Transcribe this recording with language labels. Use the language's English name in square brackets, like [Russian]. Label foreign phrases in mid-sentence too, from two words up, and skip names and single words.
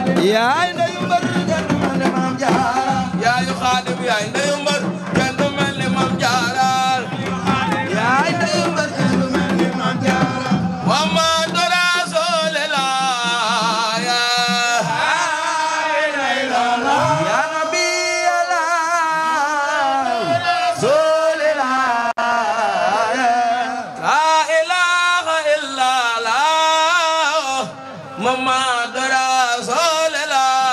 [Wolof] yaay ndeyu mbër kenn du mel ni Maam Jaara yaayu Xaadim yaay ndeyu mbër kenn du mel ni Maam Jaara yaay ndeyu mbër kenn du mel ni Maam Jaara [Arabic] محمد رسول الله يا نبي الله رسول الله لا إله إلا الله محمد رسول الله